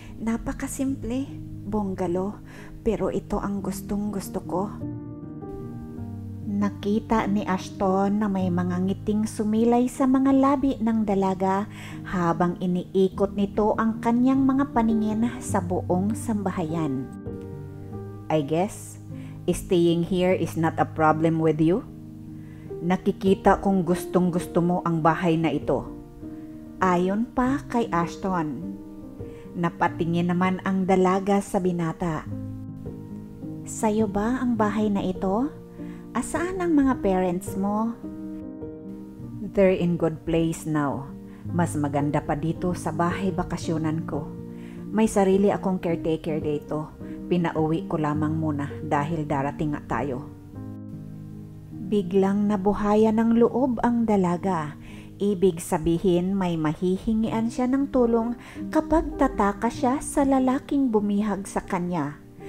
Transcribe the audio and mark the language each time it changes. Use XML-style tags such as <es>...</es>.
<tl>Napakasimple, bungalow, pero ito ang gustong gusto ko. Nakita ni Ashton na may mga ngiting sumilay sa mga labi ng dalaga habang iniikot nito ang kanyang mga paningin sa buong sambahayan.</tl> <en>I guess, staying here is not a problem with you?</en> <tl>Nakikita kong gustong gusto mo ang bahay na ito. Ayon pa kay Ashton. Napatingin naman ang dalaga sa binata. Sa'yo ba ang bahay na ito? Asaan ang mga parents mo?</tl> <en>They're in good place now.</en> <tl>Mas maganda pa dito sa bahay bakasyonan ko. May sarili akong caretaker dito. Pinauwi ko lamang muna dahil darating nga tayo. Biglang nabuhayan ng loob ang dalaga. Ibig sabihin may mahihingian siya ng tulong kapag tataka siya sa lalaking bumihag sa kanya.</tl>